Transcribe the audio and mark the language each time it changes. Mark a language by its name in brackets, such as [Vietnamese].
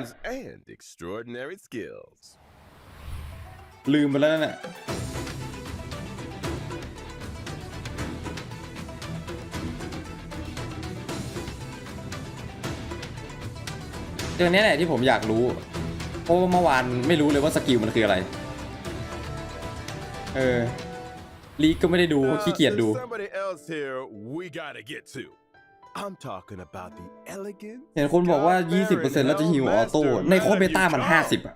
[English] origins and extraordinary skills. [Thai] ลืมไปแล้วเนี่ยเรื่องนี้แหละที่ผมอยากรู้เพราะว่าเมื่อวานไม่รู้เลยว่าสกิลมันคืออะไรลีกก็ไม่ได้ดูขี้เกียจดู [English] There's somebody else here we gotta get to. I'm talking about the elegant. [Thai] เห็นคนบอกว่า 20% แล้วจะฮิวออโต้ในโค้ดเบต้ามัน 50 อ่ะ